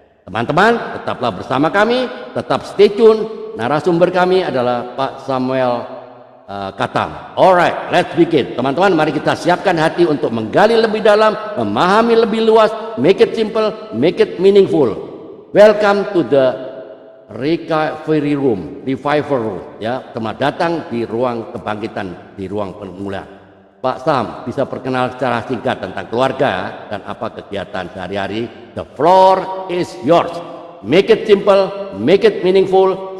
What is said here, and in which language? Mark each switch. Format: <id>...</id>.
<id>Teman-teman, tetaplah bersama kami, tetap</id> <en>stay tune.</en> <id>Narasumber kami adalah Pak Samuel Katam.</id> <en>Alright, let's begin.</en> <id>Teman-teman, mari kita siapkan hati untuk menggali lebih dalam, memahami lebih luas,</id> <en>make it simple, make it meaningful. Welcome to the recovery room, revival room.</en> <id>Ya, selamat datang di ruang kebangkitan, di ruang pemulihan. Pak Sam, bisa perkenal secara singkat tentang keluarga dan apa kegiatan sehari-hari?</id> <en>The floor is yours. Make it simple, make it meaningful.</en>